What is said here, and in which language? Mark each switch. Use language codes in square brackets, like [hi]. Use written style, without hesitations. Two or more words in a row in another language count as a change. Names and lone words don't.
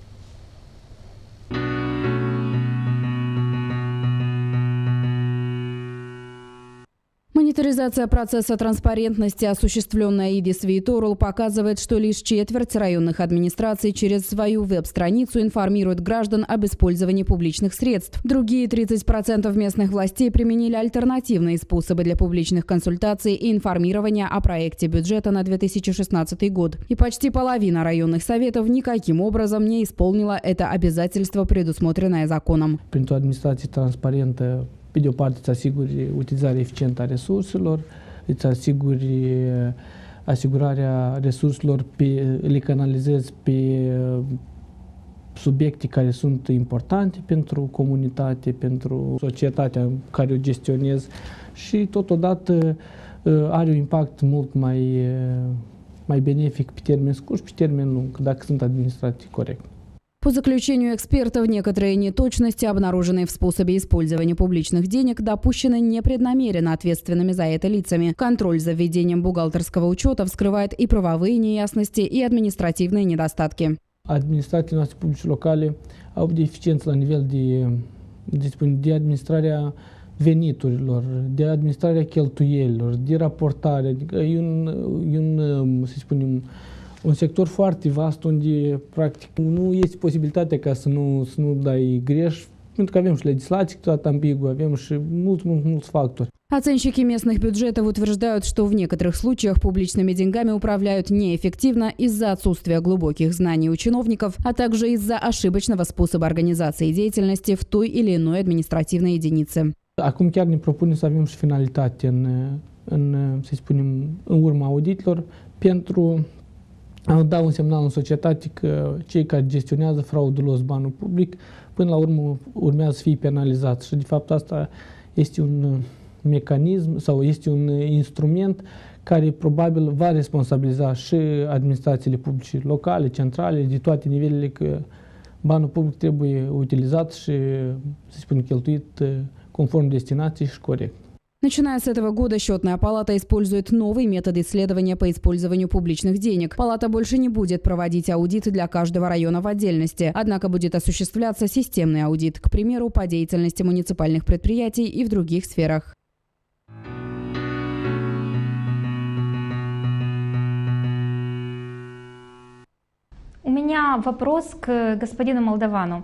[ru] Мониторизация процесса транспарентности, осуществленная ИДИС Viitorul, показывает, что лишь четверть районных администраций через свою веб-страницу информирует граждан об использовании публичных средств. Другие 30% местных властей применили альтернативные способы для публичных консультаций и информирования о проекте бюджета на 2016 год. И почти половина районных советов никаким образом не исполнила это обязательство, предусмотренное законом. [ro] Pentru o administrație transparentă, pe de o parte îți asiguri utilizarea eficientă a resurselor, îți asiguri asigurarea resurselor, le canalizezi pe subiecte care sunt importante pentru comunitate, pentru societatea care o gestionezi și totodată are un impact mult mai benefic pe termen scurt și pe termen lung, dacă sunt administrate corect. [ru] По заключению экспертов, некоторые неточности, обнаруженные в способе использования публичных денег, допущены непреднамеренно ответственными за это лицами. Контроль за введением бухгалтерского учета вскрывает и правовые неясности, и административные недостатки. [ro] Administrațiile noastre publice locale au deficiență la nivel de administrarea veniturilor, de administrarea cheltuielilor, de raportare. Adică e să spunem, un sector foarte vast unde, practic, nu este posibilitatea ca să nu dai greș, pentru că avem și legislație câteodată ambiguă, avem și mulți factori. [ru] Оценщики местных бюджетов утверждают, что в некоторых случаях публичными деньгами управляют неэффективно из-за отсутствия глубоких знаний у чиновников, а также из-за ошибочного способа организации деятельности в той или иной административной единице. [ro] Acum chiar ne propunem să avem și finalitate să spunem, în urma auditelor pentru a da un semnal în societate că cei care gestionează fraudulos banul public până la urmă urmează să fie penalizați. Și de fapt asta este un mecanism sau este un instrument care probabil va responsabiliza și administrațiile publice locale, centrale, de toate nivelele, că banul public trebuie utilizat și, să spunem, cheltuit conform destinației și corect. [ru] Начиная с этого года Счетная палата использует новый метод исследования по использованию публичных денег. Палата больше не будет проводить аудит для каждого района в отдельности, однако будет осуществляться системный аудит, к примеру, по деятельности муниципальных предприятий и в других сферах. У меня вопрос к господину Молдовану.